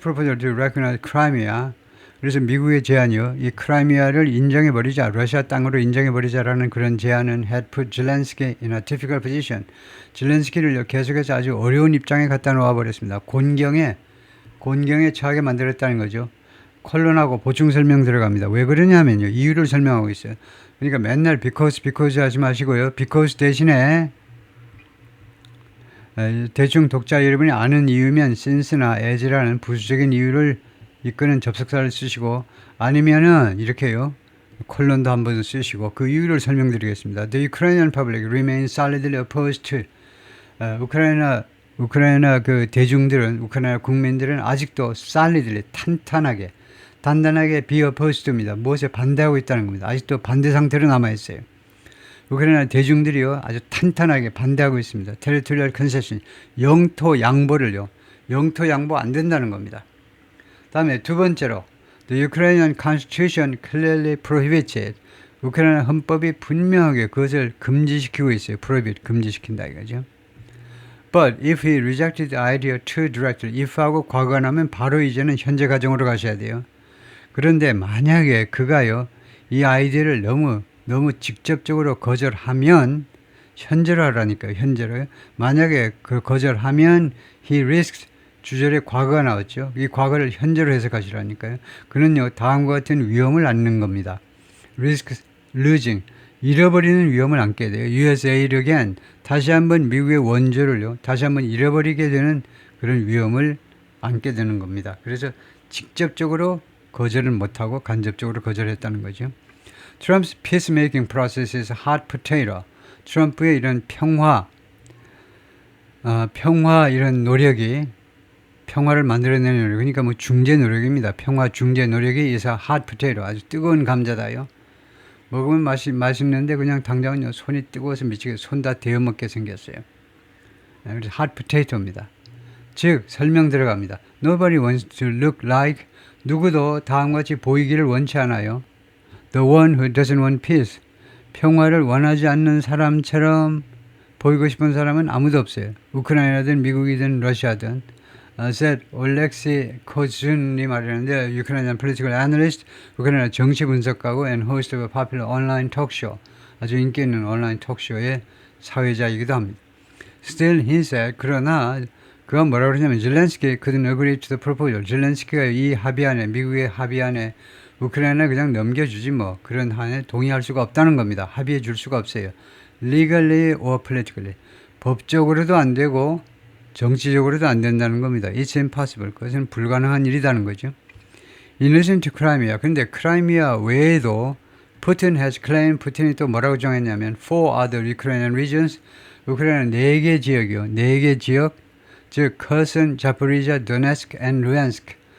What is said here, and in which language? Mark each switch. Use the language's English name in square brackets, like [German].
[English] proposal to recognize Crimea [Korean] 그래서 미국의 제안이요. 이 크라이미아를 인정해버리자 러시아 땅으로 인정해버리자라는 그런 제안은 [English] had put Zelensky in a difficult position. [Korean] 젤렌스키를 계속해서 아주 어려운 입장에 갖다 놓아버렸습니다. 곤경에 처하게 만들었다는 거죠. 콜론하고 보충 설명 들어갑니다. 왜 그러냐면요. 이유를 설명하고 있어요. 그러니까 맨날 because 하지 마시고요. because 대신에 대충 독자 여러분이 아는 이유면 since나 as라는 부수적인 이유를 이끄는 접속사를 쓰시고 아니면은 이렇게요. 콜론도 한번 쓰시고 그 이유를 설명드리겠습니다. [English] The Ukrainian public remains solidly opposed to [Korean] 우크라이나 그 대중들은 우크라이나 국민들은 아직도 solidly 단단하게 be opposed입니다. 무엇에 반대하고 있다는 겁니다. 아직도 반대 상태로 남아 있어요. 우크라이나 대중들이요 아주 탄탄하게 반대하고 있습니다. [English] Territorial concession [Korean] 영토 양보 안 된다는 겁니다. 다음에 두 번째로 The Ukrainian Constitution clearly prohibits it. 우크라이나 헌법이 분명하게 그것을 금지시키고 있어요. prohibit 금지시킨다 이거죠. [English] But if he rejected the idea too directly, [Korean] if하고 과거가 나면 바로 이제는 현재 가정으로 가셔야 돼요. 그런데 만약에 그가요 이 아이디어를 너무 직접적으로 거절하면 현재로 하라니까요. 현재로요. 만약에 그 거절하면 he risks 주절에 과거가 나왔죠. 이 과거를 현재로 해석하시라니까요. 그는요 다음과 같은 위험을 안는 겁니다. risk losing 잃어버리는 위험을 안게 돼요. [English] USA again [Korean] 다시 한번 미국의 원조를요 다시 한번 잃어버리게 되는 그런 위험을 안게 되는 겁니다. 그래서 직접적으로 거절을 못하고 간접적으로 거절했다는 거죠. [English] Trump's peacemaking process is hot potato. [Korean] 트럼프의 이런 평화 이런 노력이 평화를 만들어내는 노력, 그러니까 뭐 중재 노력입니다. 평화 중재 노력이 [English] is a hot potato. [Korean] 아주 뜨거운 감자다요. 먹으면 맛있는데 그냥 당장은요 손이 뜨거워서 미치게 손 다 데워 먹게 생겼어요. 그래서 hot potato입니다. 즉 설명 들어갑니다. [English] Nobody wants to look like [Korean] 누구도 다음과 같이 보이기를 원치 않아요. [English] The one who doesn't want peace. [Korean] 평화를 원하지 않는 사람처럼 보이고 싶은 사람은 아무도 없어요. 우크라이나든 미국이든 러시아든. [English] said [Korean] 올렉시 코준이 말하는데 [English] Ukrainian political analyst, [Korean] 우크라이나 정치 분석가고 [English] and host of a popular online talk show. [Korean] 아주 인기 있는 온라인 톡쇼의 사회자이기도 합니다. [English] Still, he said, [Korean] 그러나 그가 뭐라고 그러냐면 [English] 젤렌스키 couldn't agree to the proposal. [Korean] 젤렌스키가 이 합의안에 미국의 합의안에 우크라이나 그냥 넘겨주지 뭐 그런 한에 동의할 수가 없다는 겁니다. 합의해 줄 수가 없어요. [English] Legally or politically. [Korean] 법적으로도 안 되고 정치적으로도 안 된다는 겁니다. [English] It's impossible. [Korean] 그것은 불가능한 일이라는 거죠. [English] In addition to Crimea. 근데 크라이미아 외에도 Putin has claimed, [Korean] 푸틴이 또 뭐라고 정했냐면 [English] four other Ukrainian regions. [Korean] 우크라이나 4개 지역이요. 4개 지역. 즉 커슨, 자포리자, 도네스크 and 루안스크.